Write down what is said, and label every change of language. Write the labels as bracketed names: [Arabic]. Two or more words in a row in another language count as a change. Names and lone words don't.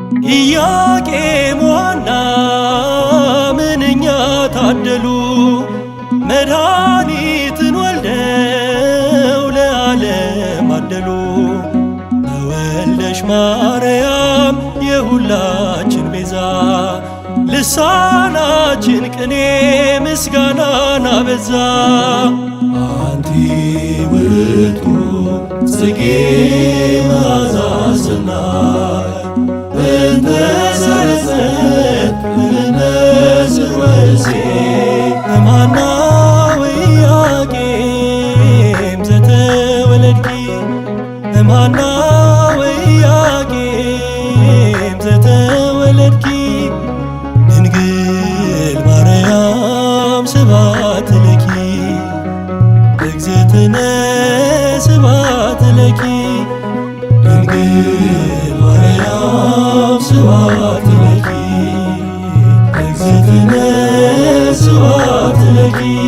[Amharic] ኢያቄም ወሐና ምንኛ ታደሉ፣ መድኃኒትን ወልደው ለዓለም አደሉ። በወልደሽ ማርያም የሁላችን ቤዛ፣ ልሳናችን ቅኔ ምስጋናን አበዛ። [Geez] አንቲ ውእቱ ጽጌ መዓዛ ሰናይ፣ እንተ ሰረጸት እምነ ስርወ እሴይ። እምሃና ወኢያቄም ዘተወለድኪ፣ እምሃና ወኢያቄም ዘተወለድኪ ድንግል ማርያም ስብሐት ለኪ እግዝእትነ ስብሐት ለኪ ድንግል ማርያም ስብሐት ለኪ እግዝእትነ ስብሐት ለኪ።